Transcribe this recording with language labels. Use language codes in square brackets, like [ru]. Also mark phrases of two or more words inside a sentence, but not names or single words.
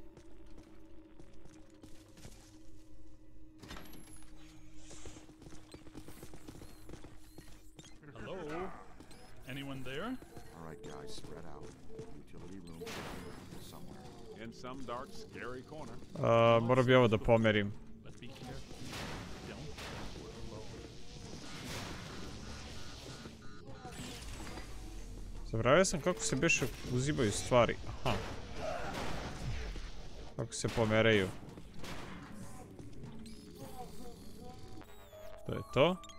[en] Hello? Anyone there? All right, guys, spread out. Utility room should be somewhere. In some dark, scary corner. [sr] Moram bi ovo da pomerim. [en] But be careful. Don't go alone. [sr] Zaboravio sam kako se beše uzimaju stvari. Aha. Kako se pomeraju. To je to.